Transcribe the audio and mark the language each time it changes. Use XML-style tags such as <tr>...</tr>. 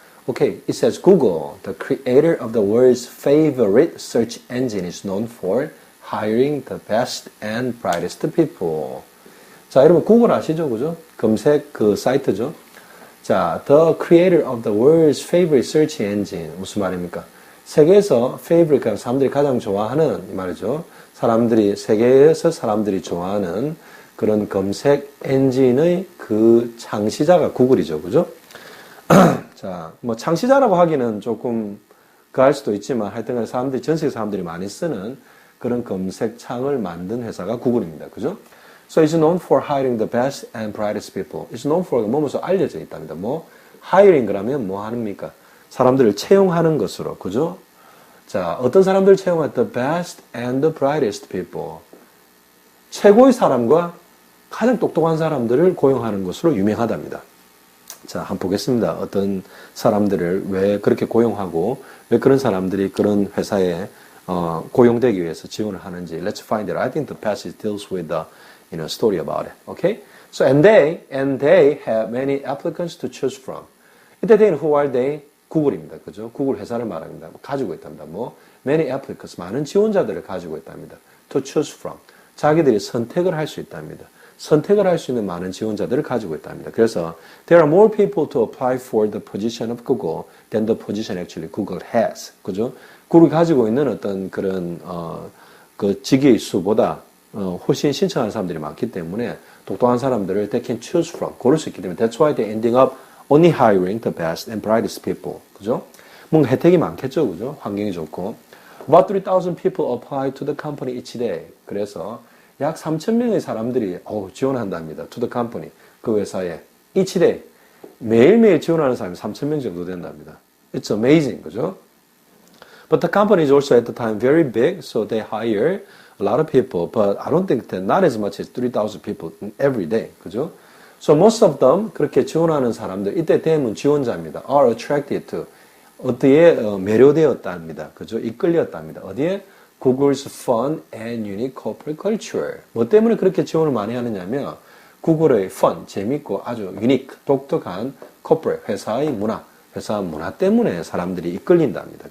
<en>Okay, it says Google, the creator of the world's favorite search engine, is known for hiring the best and brightest people.</en> <ko>자, 여러분 구글 아시죠? 그죠? 검색 그 사이트죠?</ko> <en>자, the creator of the world's favorite search engine.</en> <ko>무슨 말입니까? 세계에서 favorite, 사람들이 가장 좋아하는 이 말이죠. 세계에서 사람들이 좋아하는 그런 검색 엔진의 그 창시자가 구글이죠. 그죠? 자, 뭐 창시자라고 하기는 조금 그할 수도 있지만 하여튼 전 세계 사람들이 많이 쓰는 그런 검색창을 만든 회사가 구글입니다. 그죠?</ko> <en>So it's known for hiring the best and brightest people. It's known for</en> <ko>뭐뭐서 알려져 있답니다. 뭐 hiring 그러면 뭐 합니까? 사람들을 채용하는 것으로, 그죠?</ko> <en>자,</en> <ko>어떤 사람들을 채용할</ko> <en>the best and the brightest people.</en> <ko>최고의 사람과 가장 똑똑한 사람들을 고용하는 것으로 유명하답니다. 자, 한번 보겠습니다. 어떤 사람들을 왜 그렇게 고용하고 왜 그런 사람들이 그런 회사에 고용되기 위해서 지원을 하는지.</ko> <en>Let's find it. I think the passage deals with the story about it. Okay? So, and they have many applicants to choose from.</en> <ko>이때</ko> <en>they는 who are they?</en> <ko>구글입니다. 그죠? 구글 회사를 말합니다. 가지고 있답니다. 뭐, many applicants, 많은 지원자들을 가지고 있답니다.</ko> <en>To choose from.</en> <ko>자기들이 선택을 할 수 있답니다. 선택을 할 수 있는 많은 지원자들을 가지고 있답니다. 그래서,</ko> <en>there are more people to apply for the position of Google than the position actually Google has.</en> <ko>그죠? 구글이 가지고 있는 어떤 그런, 그 직위의 수보다 훨씬 신청하는 사람들이 많기 때문에 똑똑한 사람들을</ko> <en>they can choose from</en> <ko>고를 수 있기 때문에</ko> <en>that's why they ending up only hiring the best and brightest people.</en> <ko>그죠? 뭔가 혜택이 많겠죠. 그죠? 환경이 좋고.</ko> <en>About 3,000 people apply to the company each day.</en> <ko>그래서 약 3,000명의 사람들이 지원한답니다.</ko> <en>to the company.</en> <ko>그 회사에 each day. 매일매일 지원하는 사람이 3,000명 정도 된답니다.</ko> <en>It's amazing.</en> <ko>그죠?</ko> <en>But the company is also at the time very big, so they hire a lot of people, but I don't think that not as much as 3,000 people every day.</en> <ko>그죠?</ko> <en>So most of them,</en> <ko>그렇게 지원하는 사람들, 이때 them은 지원자입니다.</ko> <en>are attracted to.</en> <ko>어디에 매료되었답니다. 그죠? 이끌렸답니다. 어디에?</ko> <en>Google's fun and unique corporate culture.</en> <ko>뭐 때문에 그렇게 지원을 많이 하느냐면, 구글의 fun, 재밌고 아주 unique, 독특한 corporate, 회사의 문화, 회사 문화 때문에 사람들이 이끌린답니다.</ko>